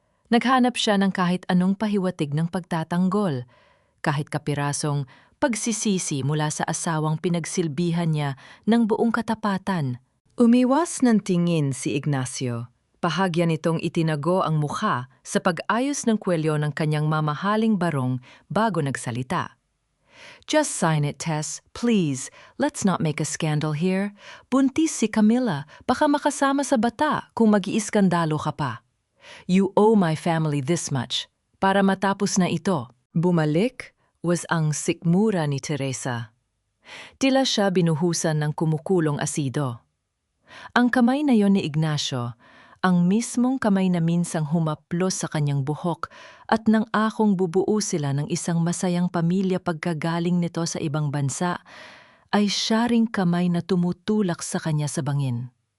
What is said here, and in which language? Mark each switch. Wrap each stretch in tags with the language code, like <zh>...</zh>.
<tl>Naghanap siya ng kahit anong pahiwatig ng pagtatanggol, kahit kapirasong pagsisisi mula sa asawang pinagsilbihan niya ng buong katapatan. Umiwas ng tingin si Ignacio. Bahagya nitong itinago ang mukha sa pag-ayos ng kwelyo ng kanyang mamahaling barong bago nagsalita.</tl> <en>"Just sign it, Tess. Please, let's not make a scandal here.</en> <tl>Buntis si Camila, baka makasama sa bata kung mag-iiskandalo ka pa.</tl> <en>You owe my family this much,</en> <tl>para matapos na ito." Bumalik was ang sikmura ni Teresa. Tila siya binuhusan ng kumukulong asido. Ang kamay na yon ni Ignacio, ang mismong kamay na minsang humaplos sa kanyang buhok at nang akong bubuo sila ng isang masayang pamilya pagkagaling nito sa ibang bansa, ay siya ring kamay na tumutulak sa kanya sa bangin.</tl>